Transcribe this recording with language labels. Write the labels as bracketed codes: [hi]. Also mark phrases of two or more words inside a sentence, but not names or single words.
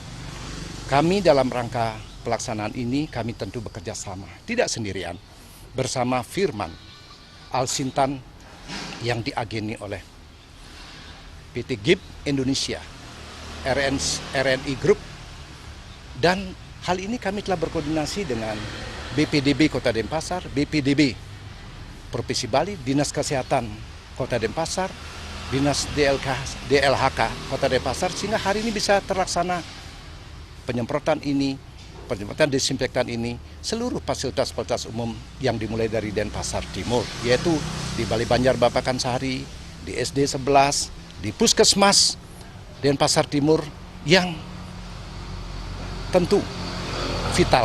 [id] Kami dalam rangka pelaksanaan ini kami tentu bekerja sama, tidak sendirian, bersama Firman Alsintan yang diageni oleh PT GIEP Indonesia, RNI Group, dan hal ini kami telah berkoordinasi dengan BPDB Kota Denpasar, BPDB Provinsi Bali, Dinas Kesehatan Kota Denpasar, Dinas DLHK Kota Denpasar, sehingga hari ini bisa terlaksana penyemprotan ini, penyemprotan desinfektan ini, seluruh fasilitas umum yang dimulai dari Denpasar Timur, yaitu di Balai Banjar Babakan Sari, di SD 11, di Puskesmas Denpasar Timur yang tentu vital.